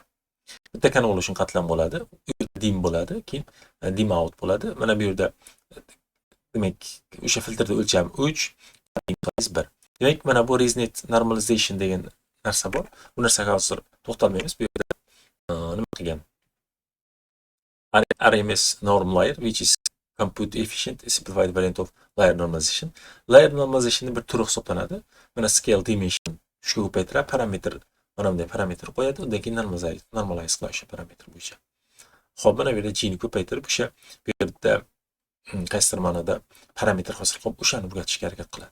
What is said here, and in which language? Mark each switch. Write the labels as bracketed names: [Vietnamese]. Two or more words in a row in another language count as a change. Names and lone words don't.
[Uzbek] Bitta convolution qatlam bo'ladi, u yerda dim bo'ladi, keyin dim out bo'ladi. Mana bu yerda demak o'sha filtrda o'lchami 3, dim 1. Demak mana bu reznet normalization degan narsa bor. Bu narsaga hozir to'xtalmaymiz. Bu yerda nima qilgan? [English] RMS norm layer which is compute efficient simplified variant of layer normalization. Layer normalizationning [Uzbek] bir turi hisoblanadi. Mana scale dimension shu ko'paytirib parametr mana bunday parametr qo'yadi, undan keyin normalize qiladi o'sha parametr bo'yicha. Xo'p, mana bu yerda g ni ko'paytirib o'sha bu yerda qaysidir ma'noda parametr hosil qilib o'shani o'rgatishga harakat qiladi.